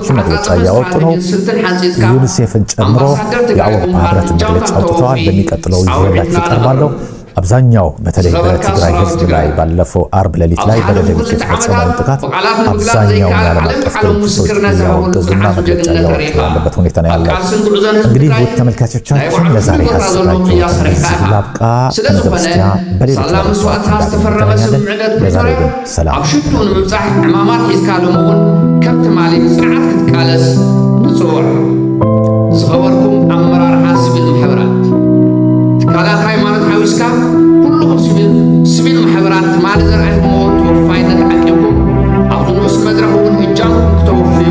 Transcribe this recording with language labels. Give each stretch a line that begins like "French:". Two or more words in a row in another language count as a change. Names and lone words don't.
Amharic: መግለጫ እያወጡ ነው። ዩኒሴፍን ጨምሮ የአውሮፓ ህብረት መግለጫ አውጥተዋል። በሚቀጥለው ይዘላችሁ ቀርባለሁ። አብዛኛው በተለይ በትግራይ ህዝብ ላይ ባለፈው አርብ ሌሊት ላይ በደደቢት የተፈጸመውን ጥቃት አብዛኛው የዓለም አቀፍ ድርጅቶች ያወገዙና መግለጫ ያወጡ ያለበት ሁኔታ ነው ያለው። እንግዲህ ውድ ተመልካቾቻችን ለዛሬ ያዘጋጀሁት እዚህ ላብቃ። ከነገ በስቲያ በሌሎች ለዛሬ ግን ሰላም
Tigrinya: አብሽቱን ምብጻሕ ዕማማት ሒዝካሎምውን ከምቲ ማሊክ ስርዓት ክትቃለስ ንጽውዕ ዝኸበርኩም ኣመራርሓ ሲቪል ማሕበራት ትካላት ሃይማኖት ሓዊስካ ኩልኩም ሲቪል ማሕበራት ማል ዘርአይኩሞ ተወፋይነት ዓቂብኩም ኣብቲ ንኡስ መድረኽ እውን እጃምኩም ክተወፍዩ